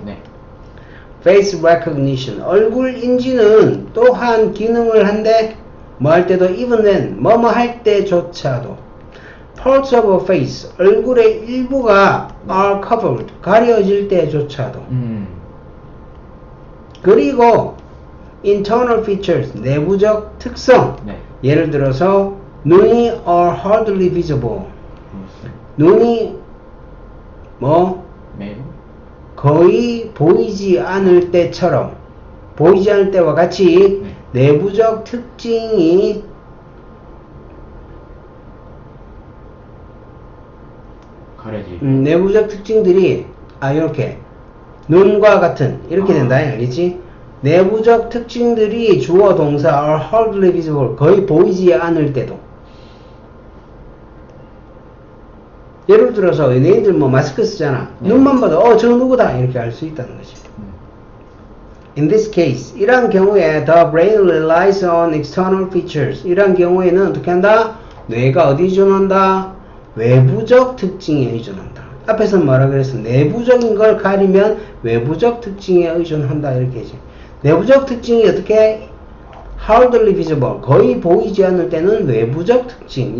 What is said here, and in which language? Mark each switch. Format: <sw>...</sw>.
<ko>네.</ko> <en>face recognition.</en> <ko>얼굴 인지는 또한 기능을 한데, 뭐 할 때도,</ko> <en>even then,</en> <ko>뭐뭐 할 때조차도.</ko> <en>parts of a face.</en> <ko>얼굴의 일부가</ko> <en>are covered.</en> <ko>가려질 때조차도.</ko> <en>그리고 internal features.</en> <ko>내부적 특성. 네. 예를 들어서, 눈이</ko> <en>are hardly visible.</en> <ko>눈이 매우 거의 보이지 않을 때처럼, 보이지 않을 때와 같이 내부적 특징이 가려지. 내부적 특징들이 이렇게 눈과 같은 이렇게 된다. 알겠지? 내부적 특징들이 주어 동사</ko> <en>are hardly visible,</en> <ko>거의 보이지 않을 때도. 예를 들어서 연예인들 마스크 쓰잖아. 눈만 봐도 저 누구다 이렇게 알 수 있다는 거지.</ko> <en>In this case,</en> <ko>이러한 경우에</ko> <en>the brain relies on external features.</en> <ko>이러한 경우에는 어떻게 한다? 뇌가 어디 의존한다? 외부적 특징에 의존한다. 앞에서 뭐라 그랬어? 내부적인 걸 가리면 외부적 특징에 의존한다. 이렇게 하지. 내부적 특징이 어떻게?</ko> <en>hardly visible.</en> <ko>거의 보이지 않을 때는 외부적 특징.</ko>